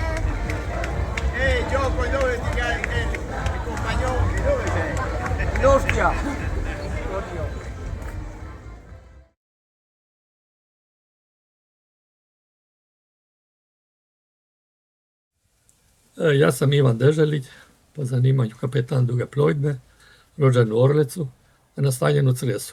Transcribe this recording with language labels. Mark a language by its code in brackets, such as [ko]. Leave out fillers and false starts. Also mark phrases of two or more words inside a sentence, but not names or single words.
[it] Ehi Gioco, dove ti compagnoni? Dove sei? In Austria. [hr] Ja sam Ivan Deželić, po zanimanju kapetan duge plovidbe, rođen u Orlecu, a nastanjen u Cresu.